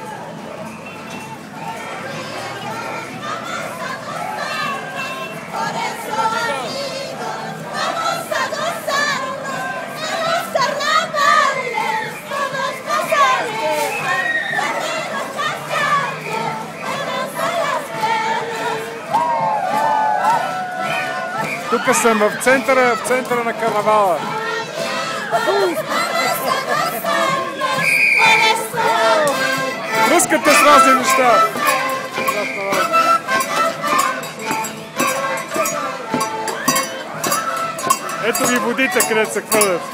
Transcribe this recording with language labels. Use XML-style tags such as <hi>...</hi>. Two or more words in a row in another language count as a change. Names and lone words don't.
<es>Por eso, amigos, vamos a gozarnos en los carnavales, todos pasaremos, amigos cantando, en las perlas.</es> <bg>Тук съм в центъра на карнавала. Пръскате с разни неща. Ето ви водите, където се хвърлят.</bg>